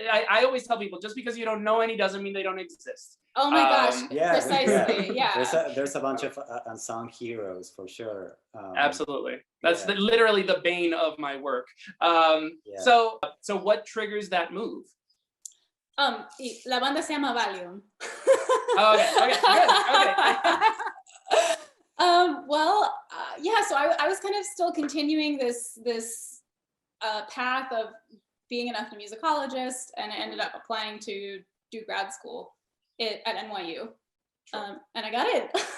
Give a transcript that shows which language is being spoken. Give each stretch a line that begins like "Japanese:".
English: I always tell people, just because you don't know any doesn't mean they don't exist. Oh my gosh. Precisely. Yeah. There's a bunch of unsung heroes for sure. Absolutely. That's literally the bane of my work. So what triggers that move?
Spanish: La banda se llama Valium.
English: Okay, good. So I was kind of still continuing this path of being an ethnomusicologist, and I ended up applying to do grad school at NYU. Sure. And I got it.